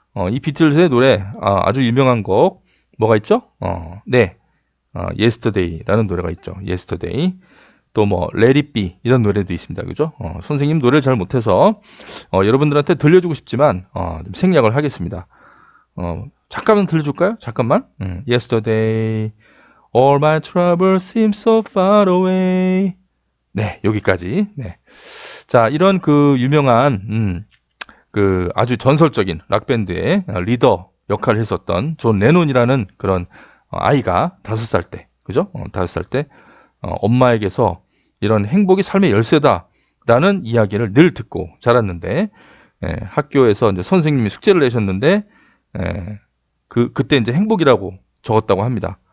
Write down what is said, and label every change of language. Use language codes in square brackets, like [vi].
[ko] 이 비틀즈의 노래, 아주 유명한 곡, 뭐가 있죠? 네. Yesterday라는 노래가 있죠. Yesterday. 또 뭐 Let It Be 이런 노래도 있습니다. 그죠? 선생님 노래를 잘 못해서 여러분들한테 들려주고 싶지만 좀 생략을 하겠습니다. 잠깐만 들려줄까요? 잠깐만. [en] Yesterday, all my troubles seem so far away. [ko] 네, 여기까지. 네. 자, 이런 그 유명한 그 아주 전설적인 락밴드의 리더 역할을 했었던 존 레논이라는 그런 아이가 5살 때, 그죠? 5살 때 엄마에게서 이런 행복이 삶의 열쇠다라는 이야기를 늘 듣고 자랐는데 학교에서 이제 선생님이 숙제를 내셨는데 그때 이제 행복이라고 적었다고 합니다.